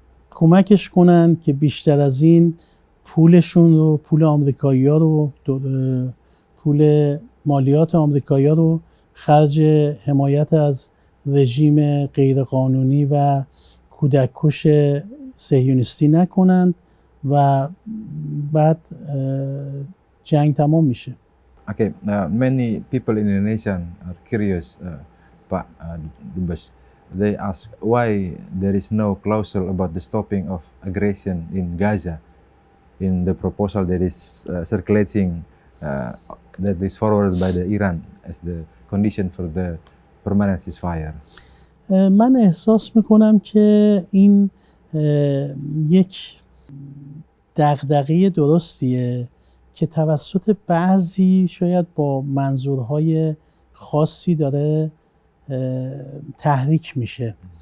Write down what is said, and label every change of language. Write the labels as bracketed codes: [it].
[fa] کمکش کنن که بیشتر از این پولشون رو، پول آمریکایی ها رو، پول مالیات آمریکایی ها رو خرج حمایت از رژیم غیرقانونی و کودککش صهیونیستی نکنند و بعد جنگ تمام میشه. [en] Okay, many people in Indonesia are curious, Pak Dubes. They ask why there is no clause about the stopping of aggression in Gaza in the proposal that is circulating, that is forwarded by the Iran as the condition for the permanent ceasefire. [fa] من احساس میکنم که این یک دغدغه درستیه که توسط بعضی شاید با منظورهای خاصی داره تحریک میشه.